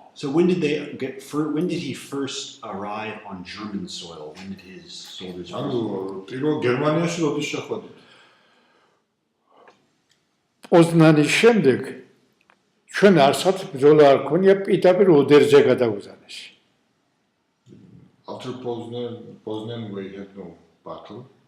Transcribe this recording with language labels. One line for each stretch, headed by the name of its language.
English: So when did he first arrive on German soil? When did his soldiers?
Georgian: ანუ პირველ გერმანიაში როდის შეხვედით? პოზნანის შემდეგ ჩვენ არცად ბრძოლა არ ქონია პირდაპირ ოდერზე გადავუზანეს.
English: After Poznan we had no battle.